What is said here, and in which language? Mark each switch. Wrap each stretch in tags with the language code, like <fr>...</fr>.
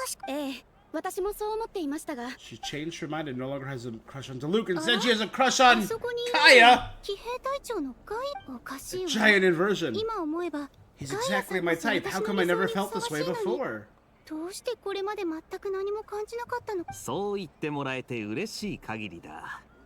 <ja>ええ、私もそう思っていましたが。</ja> <en>She changed her mind and no longer has a crush on Diluc. Instead, she has a crush あ on</en> <ja>そこに</ja> <en>Kaya!</en> <ja>騎兵隊長のガイ。おかしいわ。</ja> <en>Giant inversion.</en> <ja>今思えば。</ja> <en>He's exactly my type. How come I never felt this way before?</en> <ja>どうしてこれまで全く何も感じなかったの？そう言ってもらえて嬉しい限りだ。</ja>